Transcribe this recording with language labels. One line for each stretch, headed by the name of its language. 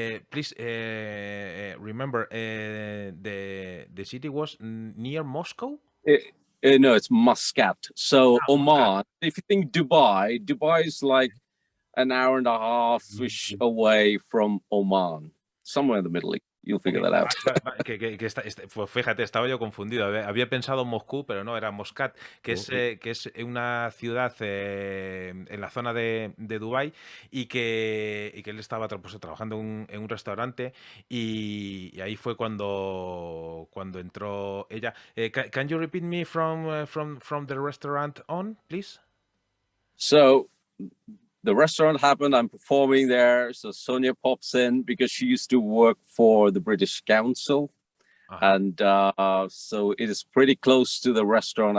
English: Please remember, the city was near Moscow? No, it's Muscat. So Oman, Muscat. if you think Dubai is like an hour and a half-ish away from Oman, somewhere in the Middle East. You'll figure that out.
Spanish: Pues fíjate, estaba yo confundido. Había pensado Moscú, pero no, era Muscat, que es una ciudad en la zona de Dubái, y que él estaba trabajando en un restaurante, y ahí fue cuando entró ella.
English: Can you repeat me from the restaurant on, please? So the restaurant happened, I'm performing there. So Sonia pops in because she used to work for the British Council. And so it is pretty close to the restaurant.